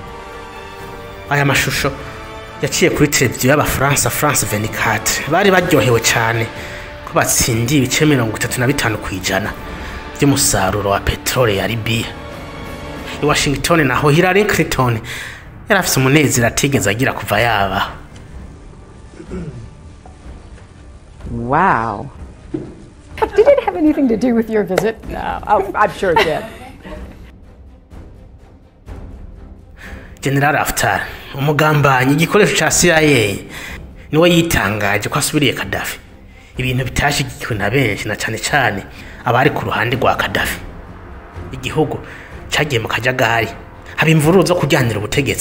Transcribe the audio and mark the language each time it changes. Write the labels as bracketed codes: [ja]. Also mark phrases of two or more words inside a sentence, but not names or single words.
[rn] Aya mashusho yaciye kuri televiziyo y'Abafaransa France 24. Bari baryohewe cyane ko batsindiye ibice 35% by'umusaruro wa petrole ya Libya. i Washington naho Hillary Clinton yarafise umunezero atigeze agira kuva yaba. [en] Wow. Did it have anything to do with your visit? No. Oh, I'm sure it did. [rn] General Haftar, umugambanyi igikoresho ca CIA, niwe yitangaje ko asubiriye Gaddafi. Ibintu bitashigikiwe na benshi na cane abari ku ruhande rwa Gaddafi. Igihugu cagiye mu kajagari, haba imvururu zo kujyanira ubutegetsi.